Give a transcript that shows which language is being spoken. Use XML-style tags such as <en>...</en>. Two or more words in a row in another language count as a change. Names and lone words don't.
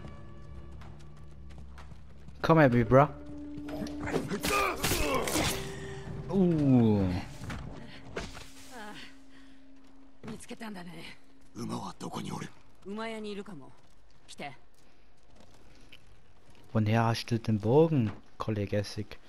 <de>Komm her, bro.</de> <ja>見つけたんだね。馬はどこにおる？馬屋にいるかも。来て。</ja> <de>Woher hast du den Bogen, Kollege Essig?</de>